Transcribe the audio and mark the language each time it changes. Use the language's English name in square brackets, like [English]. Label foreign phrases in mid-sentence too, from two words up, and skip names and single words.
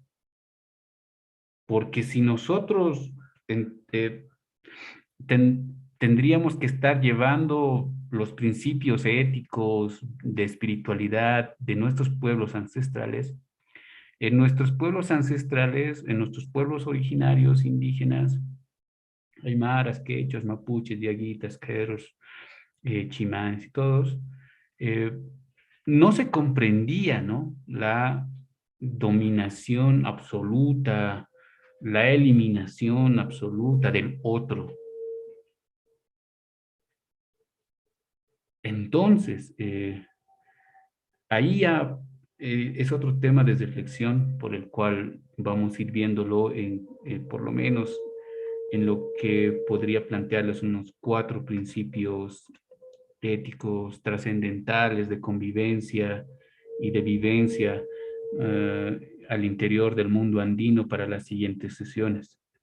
[Spanish] Porque si nosotros tendríamos que estar llevando los principios éticos de espiritualidad de nuestros pueblos ancestrales, en nuestros pueblos ancestrales, en nuestros pueblos originarios indígenas, aymaras, quechos, mapuches, diaguitas, queros, chimanes y todos, no se comprendía, ¿no?, la dominación absoluta, la eliminación absoluta del otro. Entonces, ahí ya es otro tema de reflexión por el cual vamos a ir viéndolo por lo menos en lo que podría plantearles unos 4 principios éticos trascendentales de convivencia y de vivencia al interior del mundo andino para las siguientes sesiones.